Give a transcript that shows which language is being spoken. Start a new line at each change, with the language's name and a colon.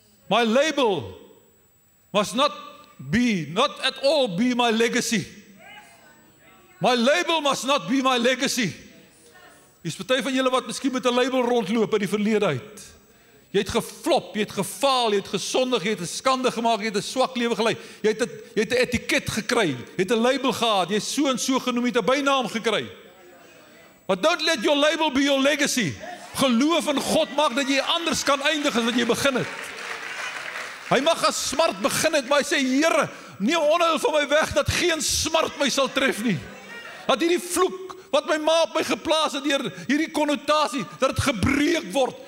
English: My label must not at all be my legacy. My label must not be my legacy.
Afrikaans: Is party van julle wat miskien met 'n label rondloop in die verlede uit. Jy het geflop, jy het gefaal, jy het gesondig, jy het 'n skande gemaak, jy het 'n swak lewe gelei. Jy het 'n etiket gekry, jy het 'n label gehad, jy is so en so genoem, jy het 'n bynaam gekry.
English: But don't let your label be your legacy.
Afrikaans: Geloof in God maak dat jy anders kan eindig as wat jy begin het. Hy mag as smart begin het, maar hy sê, Here, neem onheil van my weg, dat geen smart my sal tref nie. Dat hierdie vloek, wat my ma op my geplaas het, hierdie konnotasie, dat het gebreek word.